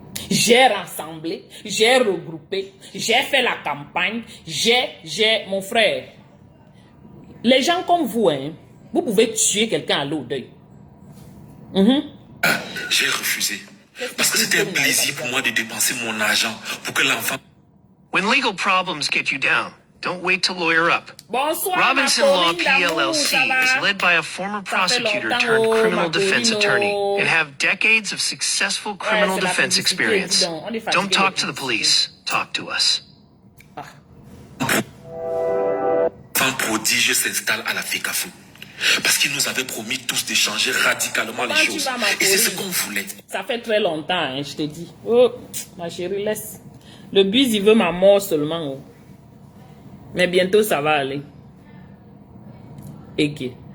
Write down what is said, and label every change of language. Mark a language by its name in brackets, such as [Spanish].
[French] J'ai rassemblé, j'ai regroupé, j'ai fait la campagne, mon frère. Les gens comme vous, hein, vous pouvez tuer quelqu'un à l'eau d'œil. J'ai refusé. Parce que c'était un plaisir pour moi de dépenser mon argent pour que l'enfant... [English] When legal problems get you down, don't wait to lawyer up. [French] Bonsoir, [English] Robinson Law PLLC is led by a former prosecutor turned criminal defense attorney and have decades of successful criminal defense experience. Don't talk to the police, talk to us. [French] L'enfant prodige s'installe à la FECAFOOT. Parce qu'il nous avait promis tous de changer radicalement les choses. Et c'est ce qu'on voulait. Ça fait très longtemps, hein, je te dis. Oh, ma chérie, laisse. Le bus, il veut ma mort seulement. Oh. Mais bientôt, ça va aller. Ok.